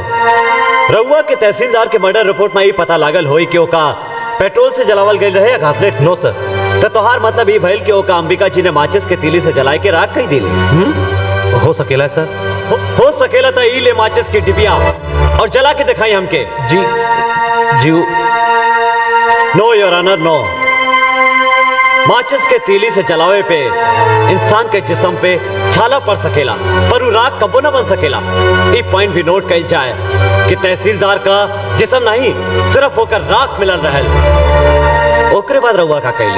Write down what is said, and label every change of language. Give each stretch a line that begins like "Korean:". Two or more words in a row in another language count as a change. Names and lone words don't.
Bhojpuri: रउआ के तहसीलदार के मर्डर रिपोर्ट में ये पता लागल होई कि ओका पेट्रोल से जलावल गई रहे या घासलेट से?
English: No sir.
Bhojpuri: तो तोहार मतलब ये भइल कि ओका अंबिका जी ने माचिस के तीली से जलाए के राख कही दिली? हो सकेला सर। हो सकेला था ई ले माचिस की डिबिया और जला के दिखाई हमके। जी
English: No Your Honor, no.
Bhojpuri: माचिस के तीली से जलावे पे इंसान के जिस्म पे छाला पड़ सकेला, पर वो राख कबो न बन सकेला। ये पॉइंट भी नोट कइल जाए कि तहसीलदार का जिस्म नहीं, सिर्फ होकर राख मिलल रहल। ओकरे बाद रउआ का कैली?